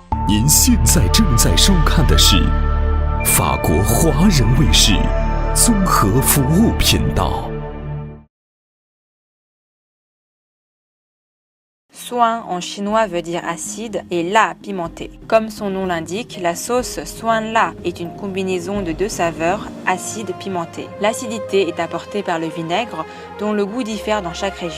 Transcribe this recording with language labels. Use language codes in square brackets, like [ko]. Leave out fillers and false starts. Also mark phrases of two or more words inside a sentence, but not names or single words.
[zh] 您现在正在收看的是法国华人卫视综合服务频道。 [fr] Suan en chinois veut dire acide et la pimenté. Comme son nom l'indique, la sauce suan la est une combinaison de deux saveurs, acide pimenté. L'acidité est apportée par le vinaigre dont le goût diffère dans chaque région.